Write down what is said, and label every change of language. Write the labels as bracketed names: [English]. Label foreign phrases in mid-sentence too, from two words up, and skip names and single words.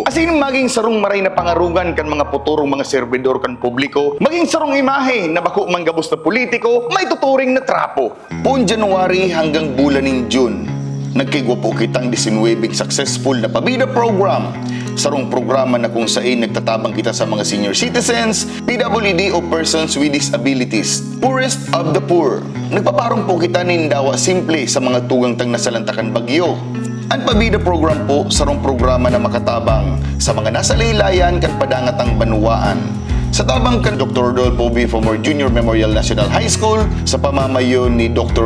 [Bikol] Asin maging sarong maray na pangarugan kan mga puturong mga servidor kan publiko, maging sarong imahe na bako man gabos na politiko, may tuturing na trapo. Pun January hanggang bulan ng June, nagkigwapo kitang 19 successful na pabida program. Sarong programa na kung saan nagtatabang kita sa mga [English] senior citizens, [Bikol] PWD o [English] persons with disabilities, poorest of the poor. [Bikol] Nagpaparong po kita nindawa simple sa mga tugang tang nasalantakan bagyo. Ang pabida program po, sarong programa na makatabang sa mga nasa laylayan kan padangatang Banwaan. Sa tabang kan Dr. Rodolfo B. Fomor Jr. Memorial National High School, sa pamamayon ni Dr.